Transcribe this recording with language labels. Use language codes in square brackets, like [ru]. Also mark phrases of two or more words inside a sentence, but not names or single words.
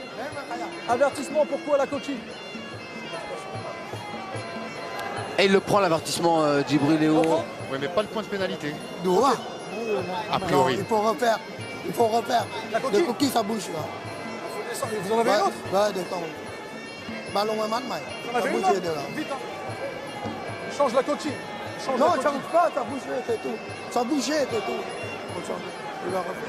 [fr] Avertissement, pourquoi la coquille? Et il le prend l'avertissement Djibril Léo. Oui, mais pas le point de pénalité. [th] ดูว่า [fr] A priori. il faut refaire La coquille. le coquille ça bouge là. Vous en avez une autre? Ouais, de temps. [th] มาลงมามัดใหม่ [fr] Vous en ça avez une bouge autre? de là. Vite, hein. Change la coquille. Change Non, la ça coquille. bouge pas, ça bouge, c'est tout. Ça bougeait, c'est tout. On change. Il va refaire.